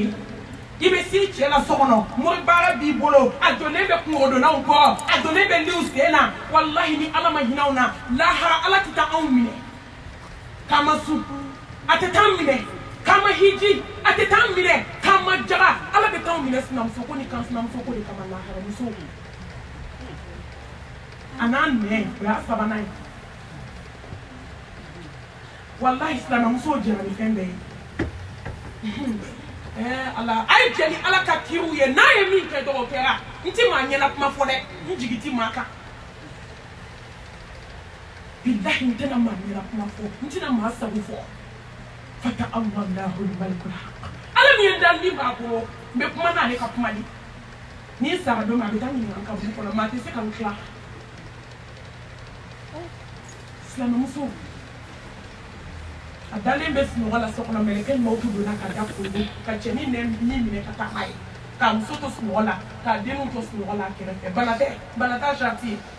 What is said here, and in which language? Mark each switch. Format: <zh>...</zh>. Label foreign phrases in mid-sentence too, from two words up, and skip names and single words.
<bm>ye i bɛ s'i cɛ la so kɔnɔ mori baara b'i bolo a donnen bɛ kungorodonnaw kɔ a donnen bɛ liw sen na walahi ni ala ma hinɛ aw na lahara ala tɛ taa anw minɛ k'an ma sun a tɛ taa minɛ k'an ma hiji a tɛ taa minɛ k'an ma jaga ala bɛ t'anw minɛ sinamuso ko ni kan sinamuso ko de kama lahara muso a n'a nɛn o y'a 3nan ye walahi silamɛmusow jɛra ni fɛn bɛɛ ye ala a ye jɛ ni ala ka kiriw ye n'a ye min kɛ dɔgɔ kɛra n ti maa ɲɛna kuma fɔ dɛ n jigi ti maa kan bilahi n tɛna maa ɲɛna kuma fɔ n tɛna maa sago fɔ</bm> <ar>فتعالى الله الملك الحق</ar> <bm>ala min ye dan min b'a bolo n bɛ kuma n'ale ka kuma de ni sara don min a bɛ taa ɲininka n ka bu kɔnɔ maa tɛ se ka n tila silamɛmuso a dalen bɛ sunɔgɔ la so kɔnɔ mɛlɛkɛ ɲumanw t'u donna ka da kolo ka cɛnin nɛn minɛ ka taa n'a ye k'a muso to sunɔgɔ la k'a denw to sunɔgɔ la a kɛrɛfɛ bana t'a sariti ye</bm>